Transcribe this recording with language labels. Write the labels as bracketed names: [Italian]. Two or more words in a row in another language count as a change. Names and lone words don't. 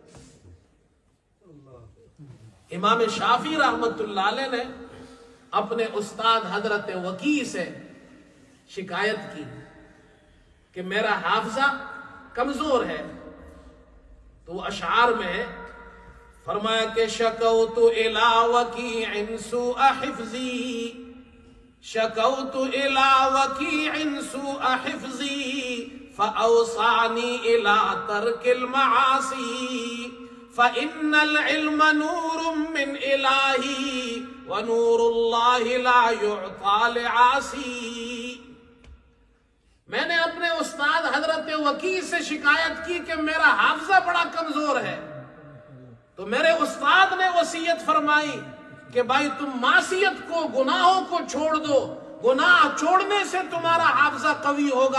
[Urdu] امام شافعی [Arabic] رحمت اللہ علیہ [Urdu] نے اپنے استاد حضرت وکیع سے شکایت کی کہ میرا حافظہ کمزور ہے. تو وہ اشعار میں ہے، فرمایا کہ [Arabic] شکوت الی وکیع سوء حفظی، شکوت الی وکیع سوء حفظی فاوصانی الی ترک المعاصی، فإن العلم نور من الہی ونور اللہ لا یعطى لعاصی. [Urdu] میں نے اپنے استاد حضرت وکیع سے شکایت کی کہ میرا حافظہ بڑا کمزور ہے. تو میرے استاد نے وصیت فرمائی کہ بھائی تم معصیت کو، گناہوں کو چھوڑ دو، گناہ چھوڑنے سے تمہارا حافظہ قوی ہوگا.